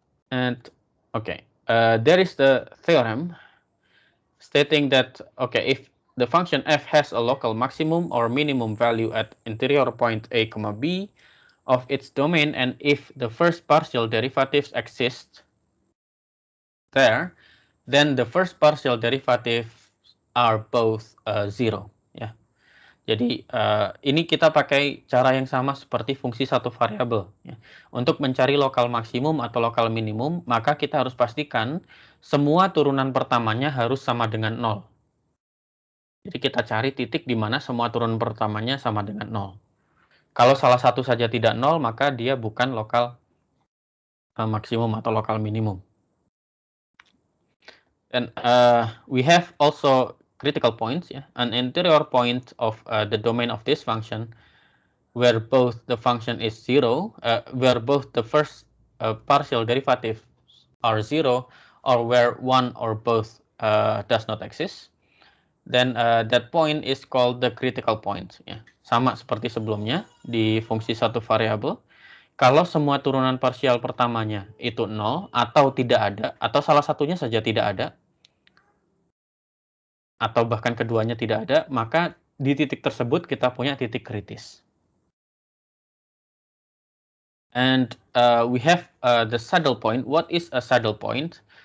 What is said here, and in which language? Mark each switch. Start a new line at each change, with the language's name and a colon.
English: And okay, there is the theorem stating that, okay, if the function f has a local maximum or minimum value at interior point a comma b of its domain, and if the first partial derivatives exist there, then the first partial derivatives are both zero.
Indonesian: Ya, jadi ini kita pakai cara yang sama seperti fungsi satu variabel. Ya. Untuk mencari lokal maksimum atau lokal minimum, maka kita harus pastikan semua turunan pertamanya harus sama dengan 0. Jadi kita cari titik di mana semua turunan pertamanya sama dengan 0. Kalau salah satu saja tidak 0, maka dia bukan lokal maksimum atau lokal minimum.
English: And we have also critical points, yeah? An interior point of the domain of this function where both the function is zero, where both the first partial derivatives are zero, or where one or both does not exist, then that point is called the critical point. Ya.
Indonesian: Sama seperti sebelumnya di fungsi satu variabel. Kalau semua turunan parsial pertamanya itu 0 atau tidak ada, atau salah satunya saja tidak ada, atau bahkan keduanya tidak ada, maka di titik tersebut kita punya titik kritis.
English: And we have the saddle point. What is a saddle point?